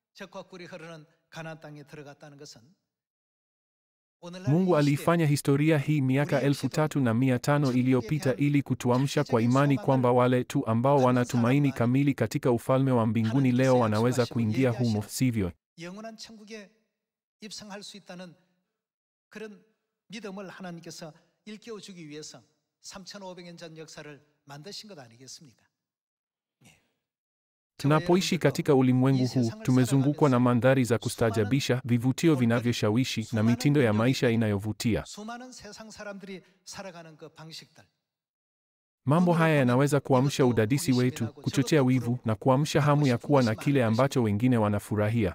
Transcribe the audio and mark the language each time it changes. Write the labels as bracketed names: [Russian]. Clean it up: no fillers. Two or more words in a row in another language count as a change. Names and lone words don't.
[Swahili] Mungu aliifanya historia hii miaka 3,500 iliyopita ili kutuamsha kwa imani kwamba wale tu ambao wana tumaini kamili katika ufalme wa mbinguni leo wanaweza kuingia humo, sivyo? [Korean] 그런 믿음을 하나님께서 일깨워 주기 위해서 3,500년 전 역사를 만드신 것 아니겠습니까? [Swahili] Tunapoishi katika ulimwengu huu, tumezungukwa na mandhari za kustaajabisha, vivutio vinavyoshawishi na mitindo ya maisha inayovutia. Mambo haya yanaweza kuamsha udadisi wetu, kuchochea wivu na kuamsha hamu ya kuwa na kile ambacho wengine wanafurahia.